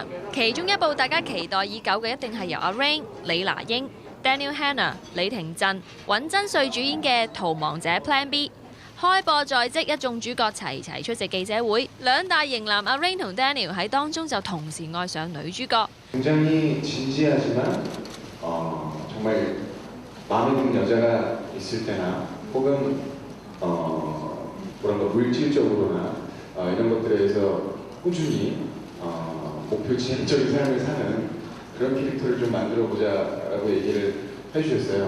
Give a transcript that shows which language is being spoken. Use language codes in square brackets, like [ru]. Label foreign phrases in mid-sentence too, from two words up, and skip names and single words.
[yue] 其中一部大家期待已久嘅，一定係由阿 Rain、李娜英、Daniel Hannah、李廷鎮、尹真穗主演嘅《逃亡者 Plan B》。開播在即，一眾主角齊齊出席記者會，兩大型男阿 Rain同 Daniel喺當中就同時愛上女主角。 [ko] 정말 마음에 드는 여자가 있을 때나 혹은 뭐랄까 물질적으로나 이런 것들에 대해서 꾸준히 목표 지향적인 삶을 사는 그런 캐릭터를 좀 만들어 보자라고 얘기를 해주셨어요.